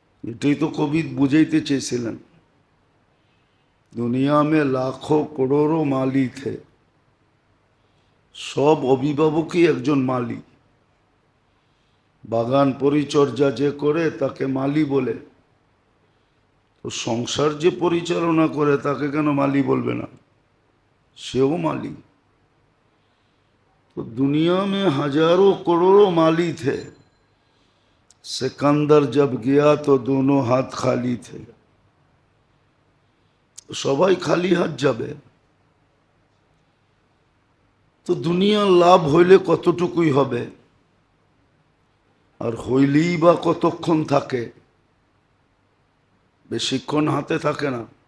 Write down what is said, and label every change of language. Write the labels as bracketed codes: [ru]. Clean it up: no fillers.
[bn] এটাই তো কবি বুঝাইতে চেয়েছিলেন, [hi] দুনিয়া মে লাখো করোড়ো মালি থে, [bn] সব অভিভাবকই একজন মালি। বাগান পরিচর্যা যে করে তাকে মালি বলে, তো সংসার যে পরিচালনা করে তাকে কেন মালি বলবে না? সেও মালি। [hi] तो दुनिया में हजारों करोड़ों माली थे, सिकंदर जब गया तो दोनों हाथ खाली थे। [bn] সবাই খালি হাত যাবে, তো দুনিয়ার লাভ হইলে কতটুকুই হবে, আর হইলেই বা কতক্ষণ থাকে? বেশিক্ষণ হাতে থাকে না।